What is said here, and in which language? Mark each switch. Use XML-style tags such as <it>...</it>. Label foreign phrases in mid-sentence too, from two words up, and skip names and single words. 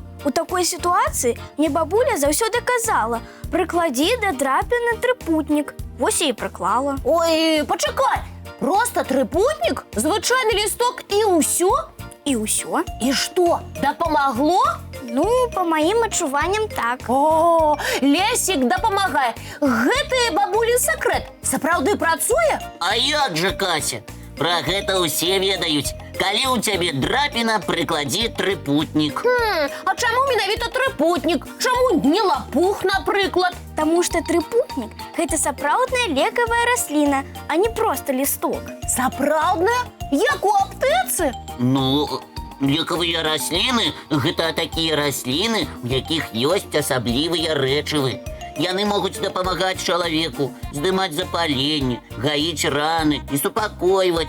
<uk>У такій ситуації мені бабуля завсюди казала: приклади до драпіни трипутник. Ось я і приклала. Ой, почекай, просто трипутник, звичайний листок і усьо? І усьо. І що, допомогло? Ну, по моїм відчуванням, так. О, Лесик допомагає.</uk> <be>Гэта бабулін секрет. Сапраўды працуе? А як же, Кася? Про гэта усе ведаюць. Калі у цябе драпіна, прыкладі трипутник. А чаму менавіта трипутник? Чаму не лапух, наприклад?</be> <uk>Тому що</uk> <be>трипутник – гэта сапраўдная лекавая расліна, а не просто лісток. Сапраўдная? Як у аптэцы? Ну, лекавыя расліны – гэта такія расліны, у якіх ёсць асаблівыя рэчывы. Яны могуць дапамагаць чалавеку, здымаць запаленне, гаіць раны і супакойваць.</be>